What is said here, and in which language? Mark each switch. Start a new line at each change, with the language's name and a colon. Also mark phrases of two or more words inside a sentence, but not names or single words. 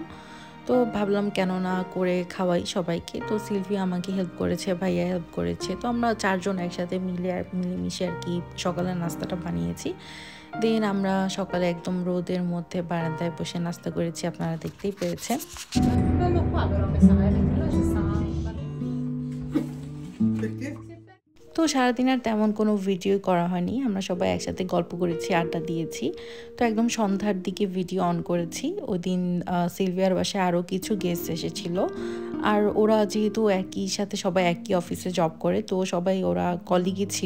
Bangla: তো ভাবলাম কেন না করে খাওয়াই সবাইকে। তো সিলভিয়া আমাকে হেল্প করেছে, ভাইয়া হেল্প করেছে। তো আমরা চারজন একসাথে মিলেমিশে আর কি সকালের নাস্তাটা বানিয়েছি। দেন আমরা সকালে একদম রোদের মধ্যে বারান্দায় বসে নাস্তা করেছি, আপনারা দেখতেই পেরেছেন।
Italian: Quello qua però mi sa, perché là ci sta. Perché?
Bangla: তো সারাদিন আর তেমন কোনো ভিডিও করা হয়নি, আমরা সবাই একসাথে গল্প করেছি, আড্ডা দিয়েছি। তো একদম সন্ধ্যার দিকে ভিডিও অন করেছি। ওই দিন সিলভিয়ার বাসায় আরও কিছু গেস্ট এসেছিল, আর ওরা যেহেতু একই সাথে সবাই একই অফিসে জব করে, তো সবাই ওরা কলিগই ছিল।